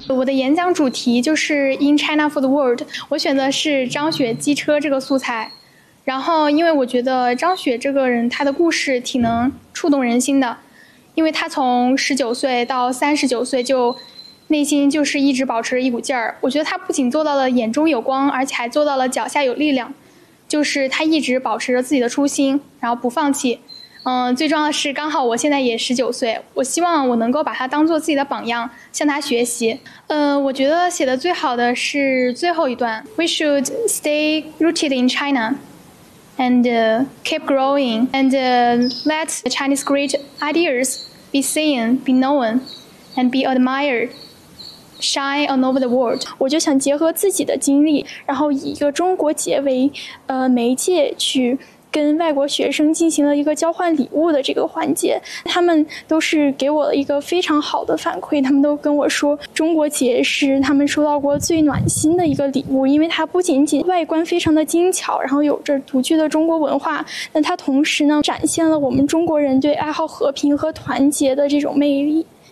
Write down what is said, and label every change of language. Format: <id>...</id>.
<zh>我的演讲主题就是</zh> <en>In China for the World，</en> <zh>我选的是张雪机车这个素材，然后因为我觉得张雪这个人他的故事挺能触动人心的，因为他从19岁到39岁就内心就是一直保持着一股劲儿。我觉得他不仅做到了眼中有光，而且还做到了脚下有力量，就是他一直保持着自己的初心然后不放弃。最重要的是刚好我现在也19岁，我希望我能够把他当做自己的榜样向他学习。我觉得写的最好的是最后一段，</zh> <en>We should stay rooted in China and keep growing and let the Chinese great ideas be seen, be known and be admiredShine all over the world.</en> <zh>我就想结合自己的经历，然后以一个中国结为媒介去跟外国学生进行了一个交换礼物的这个环节，他们都是给我了一个非常好的反馈，他们都跟我说中国结是他们收到过最暖心的一个礼物，因为它不仅仅外观非常的精巧，然后有着独具的中国文化，那它同时呢展现了我们中国人对爱好和平和团结的这种魅力。</zh>